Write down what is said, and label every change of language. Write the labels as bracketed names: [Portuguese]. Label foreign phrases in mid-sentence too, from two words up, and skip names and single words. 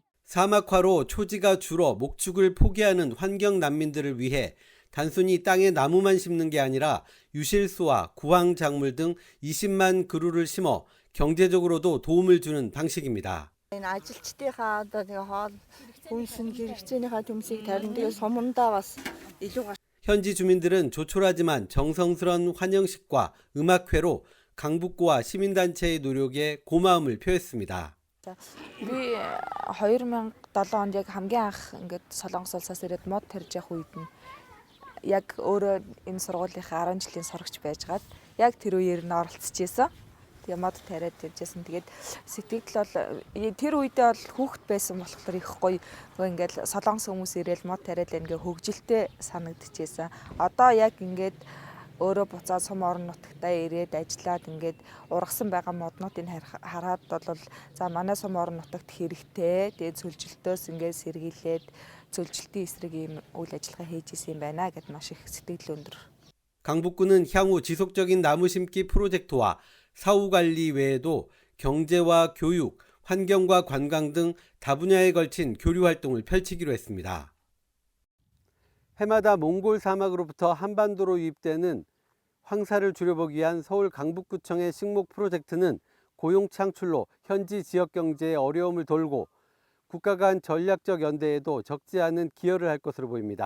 [Korean] 사막화로 초지가 줄어 목축을 포기하는 환경 난민들을 위해 단순히 땅에 나무만 심는 게 아니라 유실수와 구황작물 등 20만 그루를 심어 경제적으로도 도움을 주는 방식입니다. 현지 주민들은 조촐하지만 정성스런 환영식과 음악회로 강북구와 시민단체의 노력에 고마움을 표했습니다. [Mongolian] Би 2007 онд яг хамгийн анх ингээд Солонгос улсаас ирээд мод тарьж явах үед нь яг өөрөө энэ сургуулийнхаа 10 жилийн сурагч байжгаад яг тэр үеэр нь оролцож исэн. Тэгээ мод тариад явжсэн. Тэгээд сэтгэл бол тэр үедээ бол хүүхэд байсан болохоор их гоё ингээд Солонгос хүмүүс ирээл мод тариад ингээд хөвгөлтэй санагдчихсэн. Одоо яг ингээд өөрөө буцаад сум орон нутагтаа ирээд ажиллаад ингээд ургасан байгаа моднуудыг хараад бол за манай сум орон нутагт хэрэгтэй. Тэгээд цөлжилтөөс ингээд сэргийлээд цөлжилтийн эсрэг ийм үйл ажиллагаа хийж исэн юм байна гэд маш их сэтгэл өндөр. [Korean] 강북구는 향후 지속적인 나무 심기 프로젝트와 사후 관리 외에도 경제와 교육, 환경과 관광 등 다분야에 걸친 교류 활동을 펼치기로 했습니다. 해마다 몽골 사막으로부터 한반도로 유입되는 황사를 줄여보기 위한 서울 강북구청의 식목 프로젝트는 고용 창출로 현지 지역 경제에 어려움을 돌고 국가 간 전략적 연대에도 적지 않은 기여를 할 것으로 보입니다.